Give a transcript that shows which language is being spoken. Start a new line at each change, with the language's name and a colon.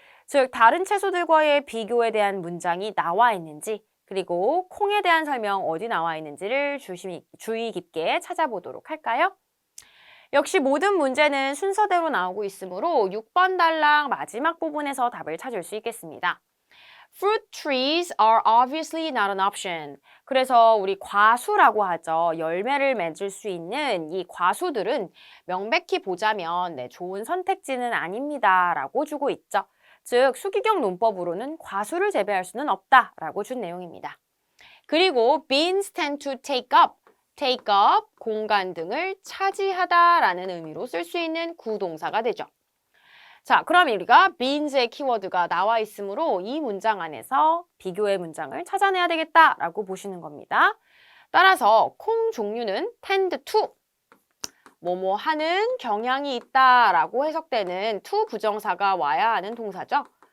Korean: 즉, 다른 채소들과의 비교에 대한 문장이 나와 있는지 그리고 콩에 대한 설명 어디 나와 있는지를 주의 깊게 찾아보도록 할까요? 역시 모든 문제는 순서대로 나오고 있으므로 6번 단락 마지막 부분에서 답을 찾을 수 있겠습니다.
English: Fruit trees are obviously not an option.
Korean: 그래서 우리 과수라고 하죠. 열매를 맺을 수 있는 이 과수들은 명백히 보자면 좋은 선택지는 아닙니다. 라고 주고 있죠. 즉, 수기경 논법으로는 과수를 재배할 수는 없다. 라고 준 내용입니다. 그리고
English: beans tend to take up. take up,
Korean: 공간 등을 차지하다 라는 의미로 쓸 수 있는 구동사가 되죠. 자, 그럼 우리가 beans의 키워드가 나와 있으므로 이 문장 안에서 비교의 문장을 찾아내야 되겠다라고 보시는 겁니다. 따라서 콩 종류는
English: tend to,
Korean: 뭐뭐 하는 경향이 있다라고 해석되는 to 부정사가 와야 하는 동사죠.